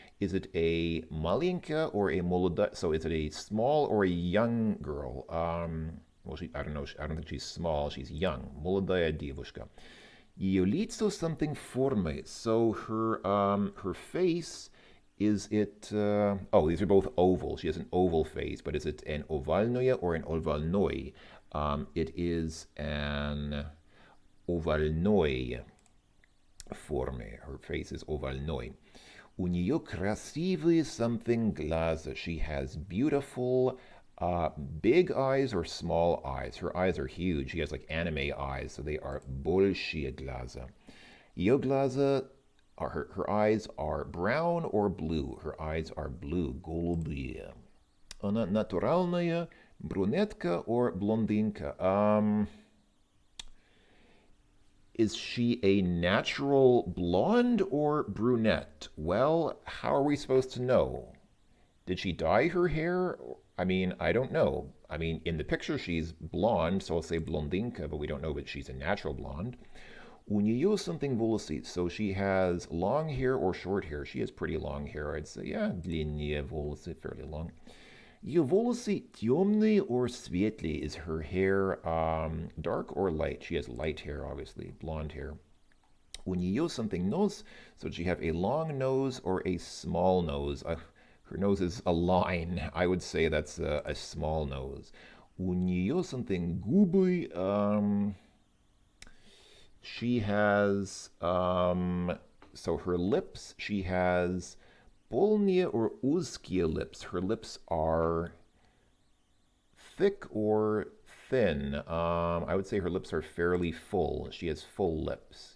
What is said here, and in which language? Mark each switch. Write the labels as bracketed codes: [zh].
[en] Is it a [ru] маленькая [en] or a [ru] молодая? [en] So is it a small or a young girl? Well, I don't know. I don't think she's small. She's young. [ru] Молодая девушка. Ее лицо [en] something [ru] формы. [en] So her face. Is it, these are both oval. She has an oval face, but is it an ovalnoye or an ovalnoi? It is an ovalnoi [ru] форме. [en] Her face is ovalnoi. [ru] У нее красивые [en] something [ru] глаза. [en] She has beautiful big eyes or small eyes. Her eyes are huge. She has like anime eyes, so they are [ru] большие глаза. Ее глаза [en] her eyes are brown or blue. Her eyes are blue, [ru] голубые. Она натуральная брюнетка [en] or [ru] блондинка. [en] Is she a natural blonde or brunette? Well, how are we supposed to know? Did she dye her hair? I mean, I don't know. I mean, in the picture she's blonde, so I'll say blondinka, but we don't know that she's a natural blonde. [ru] У нее [en] something [ru] волосы. [en] So she has long hair or short hair. She has pretty long hair. I'd say, yeah, [ru] длинные волосы, [en] fairly long. [ru] Ее волосы темные [en] or [ru] светлые. [en] Is her hair dark or light? She has light hair, obviously, blonde hair. [ru] У нее [en] something nose. So does she have a long nose or a small nose? Her nose is a line. I would say that's a small nose. [ru] У нее [en] something [ru] губы. [en] She has, so her lips, she has [ru] полные [en] or [ru] узкие [en] lips. Her lips are thick or thin. I would say her lips are fairly full. She has full lips.